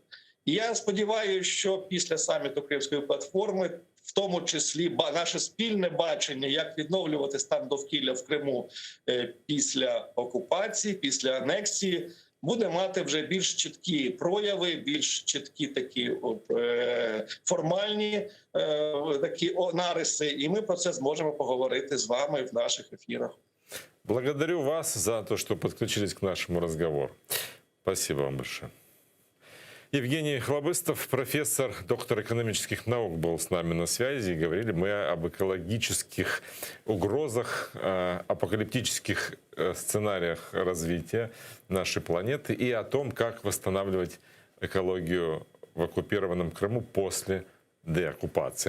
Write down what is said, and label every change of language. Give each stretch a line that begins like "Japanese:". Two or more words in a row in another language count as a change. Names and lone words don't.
Ukrainian: І я сподіваюся, що після саміту Кримської платформи, в тому числі наше спільне бачення, як відновлювати стан довкілля в Криму після окупації, після анексії, буде мати вже більш чіткі прояви, більш чіткі такі формальні такі нариси. І ми про це зможемо поговорити з вами в наших ефірах.
Russian: Благодарю вас за то, что подключились к нашему разговору. Спасибо вам большое. Евгений Хлобыстов, профессор, доктор экономических наук, был с нами на связи. И говорили мы об экологических угрозах, апокалиптических сценариях развития нашей планеты и о том, как восстанавливать экологию в оккупированном Крыму после деоккупации.